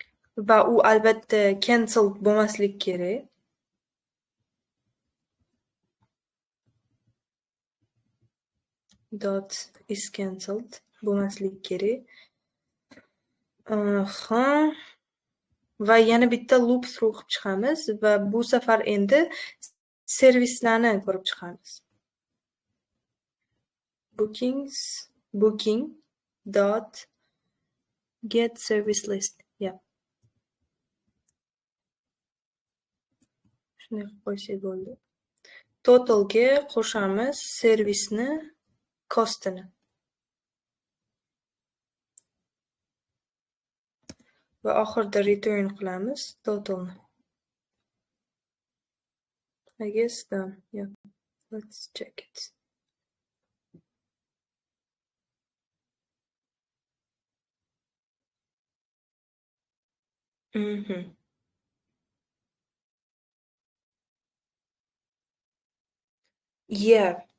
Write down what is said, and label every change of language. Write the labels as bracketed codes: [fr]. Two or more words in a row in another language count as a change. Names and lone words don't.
[uz] va u albatta cancelled bo'lmasligi kerak. [en] Dot is cancelled [uz] bo'lmasligi kerak. Va yana bitta [en] loop through [uz] qilib chiqamiz va bu safar endi servislarni ko'rib chiqamiz. [en] Bookings booking dot get service list. Yeah. [uz] Shunday qilib qo'ysak bo'ldi. Totalga qo'shamiz servisni costini. Va oxirida return qilamiz totalni. [en] I guess done. Yeah. Let's check it. Yeah.